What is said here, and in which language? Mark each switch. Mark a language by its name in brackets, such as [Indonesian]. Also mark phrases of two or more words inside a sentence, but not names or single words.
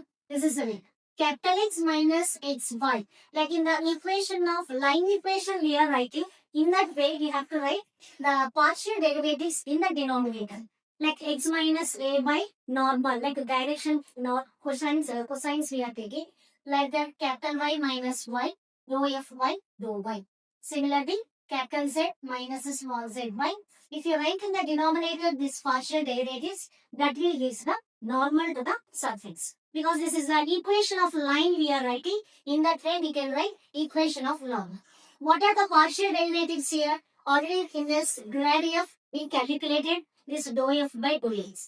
[English] This is the way. Capital X minus xy. Like in the equation of line equation we are writing. In that way we have to write the partial derivatives in the denominator. Like x minus a by normal. Like direction cosines we are taking. Like that capital Y minus y. Rho fy, rho y. Similarly, capital Z minus small zy. If you write in the denominator this partial derivatives, that will give the normal to the surface. Because this is the equation of line we are writing. In that way, we can write equation of normal. What are the partial derivatives here? Already in this grad f, we calculated this dou f by dou x.